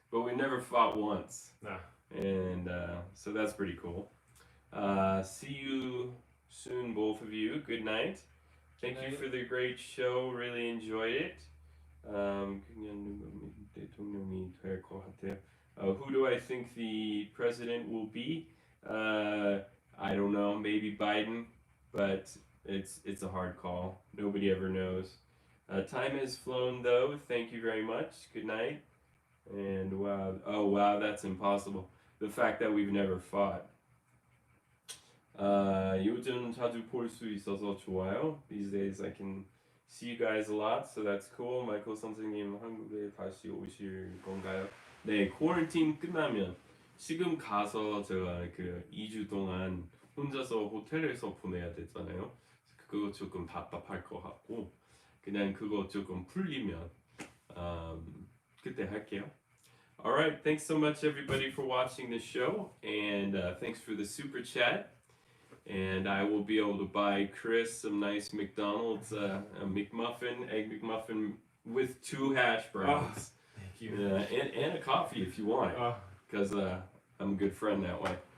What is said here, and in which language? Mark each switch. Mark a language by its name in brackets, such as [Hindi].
[English] But we never fought once. Nah. And so that's pretty cool. See you soon, both of you. Good night. Thank you for the great show. Really enjoyed it. [Korean] 그냥 대통령이 될 것 같아요. [English] Who do I think the president will be? I don't know. Maybe Biden, but it's a hard call. Nobody ever knows. Time has flown though. Thank you very much. Good night. And wow, that's impossible. The fact that we've never fought. [Korean] 요즘 자주 볼 수 있어서 좋아요. [English] These days I can see you guys a lot, so that's cool. [Korean] 마이클 선생님 한국에 다시 오실 건가요? 네, 쿼런틴 끝나면 지금 가서 제가 그 2주 동안 혼자서 호텔에서 보내야 되잖아요. 그거 조금 답답할 것 같고 그냥 그거 조금 풀리면 그때 할게요. [English] Alright, thanks so much everybody for watching this show, and thanks for the super chat. And I will be able to buy Chris some nice McDonald's a McMuffin, egg McMuffin with 2 hash browns. Thank you. And a coffee if you want, because I'm a good friend that way.